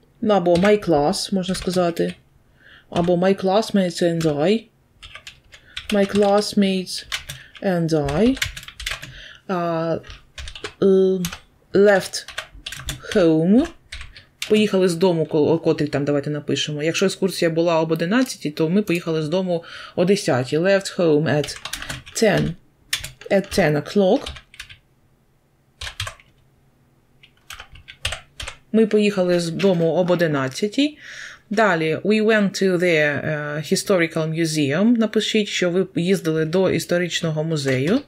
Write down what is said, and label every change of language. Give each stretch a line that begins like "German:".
Ukrainian: Або my class, можна сказати.
English: Або my classmates and I. My classmates and I left home.
Ukrainian: Поїхали з дому, котрий там, давайте напишемо. Якщо екскурсія була об 11, то ми поїхали з дому о 10.
English: Left home at 10 o'clock.
Ukrainian: Ми поїхали з дому об 11.
English: Далі, we went to the historical museum.
Ukrainian: Напишіть, що ви їздили до історичного музею.